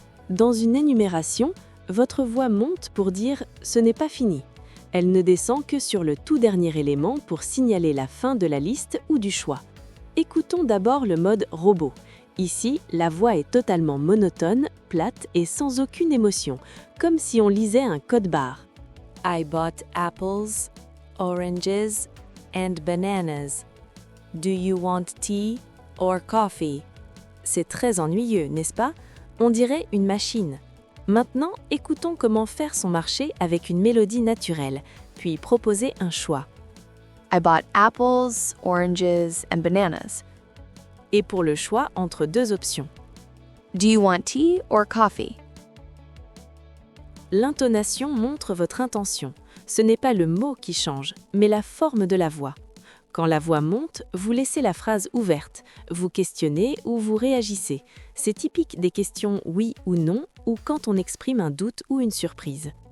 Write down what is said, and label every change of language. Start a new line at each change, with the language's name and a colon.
French: Dans une énumération, votre voix monte pour dire « ce n'est pas fini ». Elle ne descend que sur le tout dernier élément pour signaler la fin de la liste ou du choix. Écoutons d'abord le mode robot. Ici, la voix est totalement monotone, plate et sans aucune émotion, comme si on lisait un code barre.
English: I bought apples, oranges and bananas. Do you want tea or coffee?
French: C'est très ennuyeux, n'est-ce pas? On dirait une machine. Maintenant, écoutons comment faire son marché avec une mélodie naturelle, puis proposer un choix.
English: I bought apples, oranges, and bananas.
French: Et pour le choix entre deux options.
English: Do you want tea or coffee?
French: L'intonation montre votre intention. Ce n'est pas le mot qui change, mais la forme de la voix. Quand la voix monte, vous laissez la phrase ouverte, vous questionnez ou vous réagissez. C'est typique des questions oui ou non ou quand on exprime un doute ou une surprise.